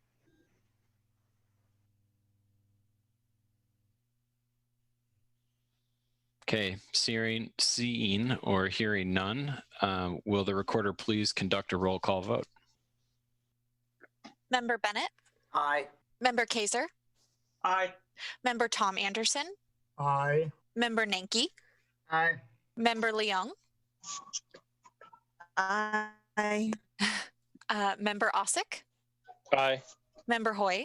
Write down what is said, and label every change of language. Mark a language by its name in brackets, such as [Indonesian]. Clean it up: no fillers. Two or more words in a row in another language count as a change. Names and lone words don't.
[English] Okay, seeing or hearing none, will the recorder please conduct a roll call vote? Member Bennet? Aye. Member Kaiser? Aye. Member Tom Anderson? Aye. Member Ninky? Aye. Member Liang? Aye. Member Asik? Aye. Member Hoy?